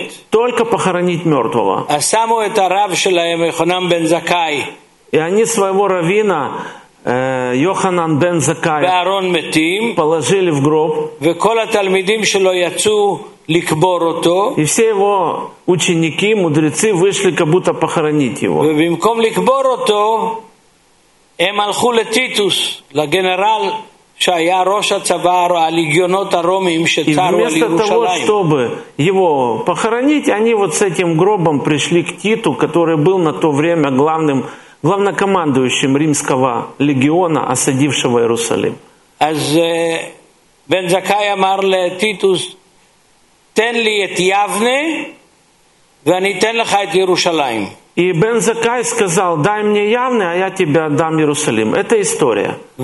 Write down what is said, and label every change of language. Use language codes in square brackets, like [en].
[ru] Только похоронить мертвого. И они своего раввина Йоханан бен Закай положили в гроб. И все его ученики, мудрецы вышли, как будто похоронить его. И [he] вместо ликборото הם הלכו לטיטוס, לגנרל שהיה ראש הצבא, על הגיונות הרומיים שצרו על ירושלים. [ru] И вместо того, чтобы его похоронить, они вот с этим гробом пришли к Титу, который был на то время главнокомандующим римского легиона, осадившего Иерусалим. [he] אז בן זכאי אמר לטיטוס, תן לי את יבנה, ואני אתן לך את ירושלים. [ru] И Бен Закай сказал, дай мне явный, а я тебе отдам Иерусалим. Это история.